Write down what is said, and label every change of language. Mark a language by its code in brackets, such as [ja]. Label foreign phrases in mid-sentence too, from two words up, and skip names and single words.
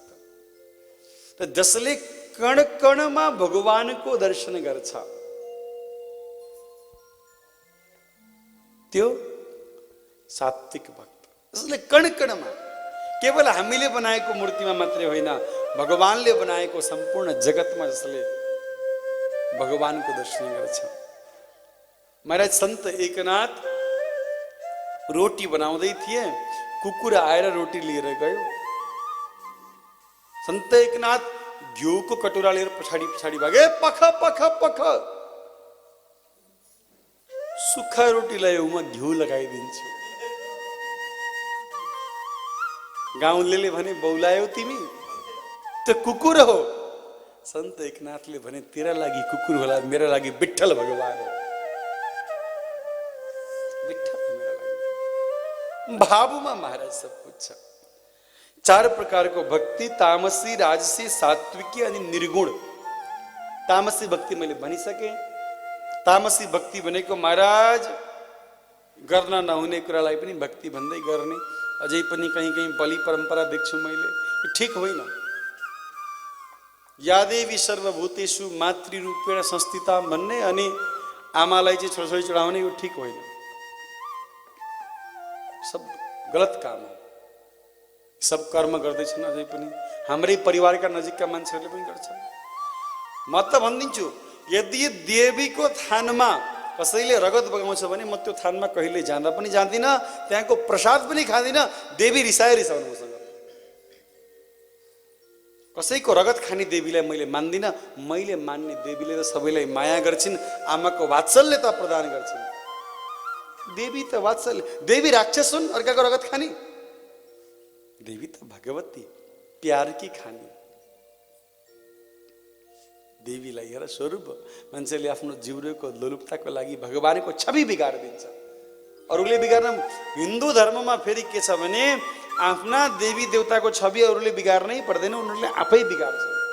[ne] त जसले कण कणमा भगवानको दर्शन गर्छ त्यो सात्विक भक्त। जसले कण कणमा, केवल हामीले बनाएको मूर्तिमा मात्रै होइन, भगवानले बनाएको सम्पूर्ण जगतमा जसले भगवानको दर्शन गर्छ। महाराज संत एकनाथ रोटी बनाउँदै थिए, कुकुर आएर रोटी लिएर गयो। संत एकनाथ घिउको कटोरा लिएर पछाडि पछाडि भागे। पख पख पख, सुक्खा रोटी ल्यायो, म घिउ लगाइदिन्छु। गाउँलेले भने बौलायौ तिमी, त्यो कुकुर हो। सन्त एकनाथले भने तेरा लागि कुकुर होला, मेरा लागि विठ्ठल भगवान हो। विठ्ठल मेरा लागि। भावमा महाराज [hi] सब कुछ [ne] छ। 4 प्रकारको भक्ति, तामसी, राजसी, सात्विकी अनि निर्गुण। तामसी भक्ति मैले भनिसके। तामसी भक्ति भनेको महाराज गर्न नहुने कुरालाई पनि भक्ति भन्दै गर्ने। अझै पनि कहीँ कहीँ बलि परम्परा देख्छु मैले, यो ठिक होइन। [sa] या देवी सर्वभूतेषु मातृरूपेण संस्थिता [ne] भन्ने अनि आमालाई चाहिँ छोराछोरी चढाउने, यो ठिक होइन। सब गलत काम हो। सब कर्म गर्दैछन् अझै पनि, हाम्रै परिवारका नजिकका मान्छेहरूले पनि गर्छन्। म त भनिदिन्छु, यदि देवीको थानमा कसैले रगत बगाउँछ भने म त्यो थानमा कहिले जाँदा पनि जान्दिनँ, त्यहाँको प्रसाद पनि खाँदिनँ। देवी रिसाउनु मसँग। कसैको रगत खाने देवीलाई मैले मान्दिनँ। मैले मान्ने देवीले त सबैलाई माया गर्छिन्, आमाको वात्सल्यता प्रदान गर्छिन्। देवी त वात्सल्य, देवी राक्षस हुन् अर्काको रगत खाने? देवी त भगवती, [hi] प्यार की खानी। [ne] देवीलाई हेर स्वरूप। मान्छेले आफ्नो जिउको लोलुपताको लागि भगवानको छवि बिगारिदिन्छ। अरूले बिगार्न, हिन्दू धर्ममा फेरि के छ भने आफ्ना देवी देवताको छवि अरूले बिगार्नै पर्दैन, उनीहरूले आफै बिगार्छन्।